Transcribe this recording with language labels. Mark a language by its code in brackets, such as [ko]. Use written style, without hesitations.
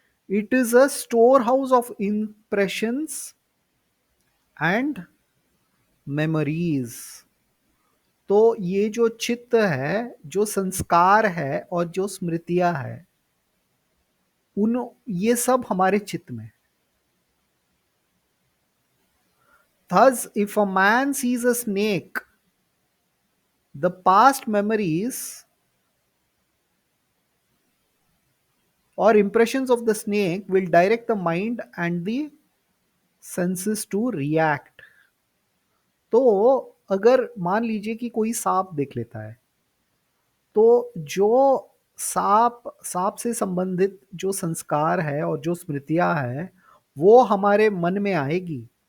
[en] It is a storehouse of impressions and memories. [hi] तो ये जो चित्त है, जो संस्कार है और जो स्मृतियां है, उन ये सब हमारे चित्त में। [en] Thus, if a man sees a snake, the past memories or impressions of the snake will direct the mind and the senses to react। [hi] तो अगर मान लीजिए कि कोई सांप देख लेता है, तो जो सांप से संबंधित जो संस्कार है और जो स्मृतियां है वो हमारे मन में आएगी।